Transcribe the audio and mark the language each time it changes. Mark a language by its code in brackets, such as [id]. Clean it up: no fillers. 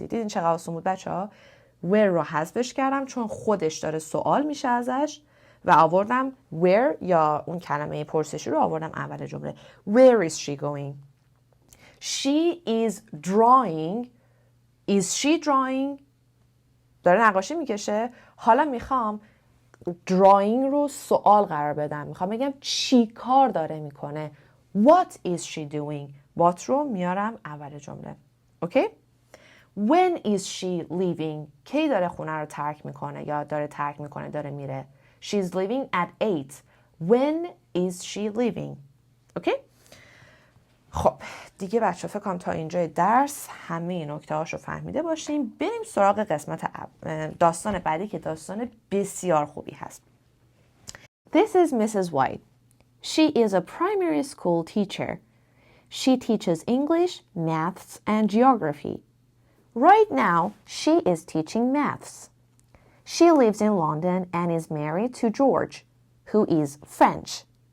[fa] دیدین چقدر آسون بود بچه ها؟ where رو حذفش کردم چون خودش داره سوال میشه ازش و آوردم where یا اون کلمه پرسشی رو آوردم اول جمله. [en] where is she going? she is drawing. is she drawing؟ [fa] داره نقاشی میکشه. حالا میخوام drawing رو سوال قرار بدم. میخوام بگم چی کار داره میکنه. [en] what is she doing؟ what [fa] رو میارم اول جمله. اوکی؟ [en] when is she leaving؟ [fa] کی داره خونه رو ترک میکنه یا داره ترک میکنه، داره میره. [en] she's leaving at 8. when is she leaving؟ [fa] اوکی؟ خب دیگه بچه فکر کنم تا اینجای درس همه نکته هاشو فهمیده باشیم. بریم سراغ قسمت داستان بعدی که داستان بسیار خوبی هست. [en] This is Mrs. White. She is a primary school teacher. She teaches English, maths, and geography. Right now, she is teaching maths. She lives in London and is married to George, who is French.